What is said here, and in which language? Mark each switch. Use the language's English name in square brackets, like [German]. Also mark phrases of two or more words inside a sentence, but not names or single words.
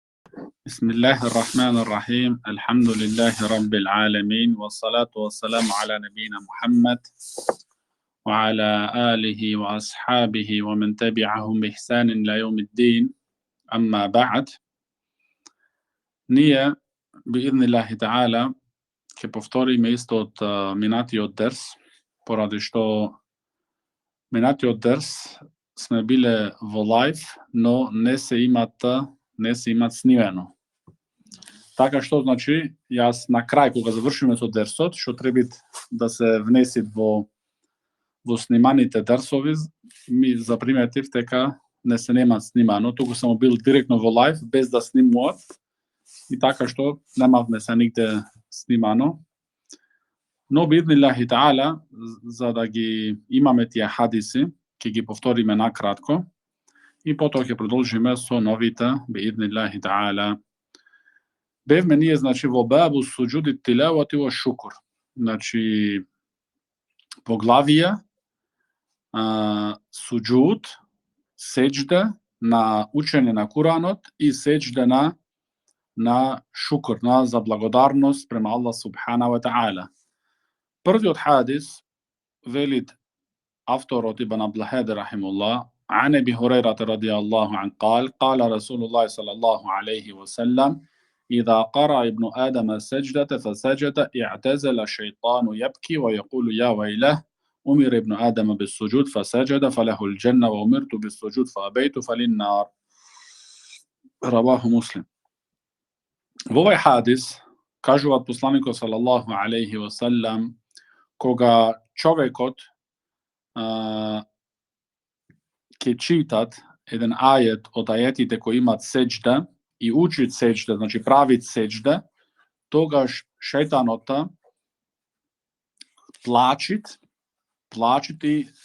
[Arabic] بسم الله الرحمن الرحيم الحمد لله رب العالمين والصلاة والسلام على نبينا محمد وعلى آله وأصحابه ومن تبعهم بإحسان إلى يوم الدين أما بعد [Macedonian] Nije [Arabic] بإذن الله تعالى [Macedonian] će povtorimo isto od minatio ders poradi što minatio ders sme bile vo live, no ne se imat snimeno. Така што, значи, јас на крај, кога завршиме со дерсот, што треба да се внеси во сниманите дерсови, ми заприметив дека не се нема снимано, туку само бил директно во лайв, без да снимуват, и така што немавме се нигде снимано. Но [Arabic] بإذن الله تعالى, [Macedonian] за да ги имаме тие хадиси, ќе ги повториме накратко, и потоа ќе продолжиме со новите [Arabic] بإذن الله تعالى. [Macedonian] Бевме ние, значи, во [Arabic] باب سجود التلاوة والشكر. [Macedonian] Значи, поглавие суджуд, сеџда на учење на Куранот и сеџда на шукр, за благодарност према Аллах [Arabic] سبحانه وتعالى. [Macedonian] Првиот хадис велит авторот Ибн Абдул-Хади рахимуллах [Arabic] عن أبي هريرة رضي الله عنه قال رسول الله صلى الله عليه وسلم إذا قرأ ابن آدم السجدة فسجد اعتزل الشيطان يبكي ويقول يا ويله أمر ابن آدم بالسجود فسجد فله الجنة وأمرت بالسجود فأبيت فللنار. رواه مسلم. [Macedonian] Во овој хадис кажуваат посланикот [Arabic] صلى الله عليه وسلم, [Macedonian] кога човекот ќе читат еден ајет од ајетите кои имаат сеџда и учит сеџда, значи правит сеџда, тогаш шејтанота плачит и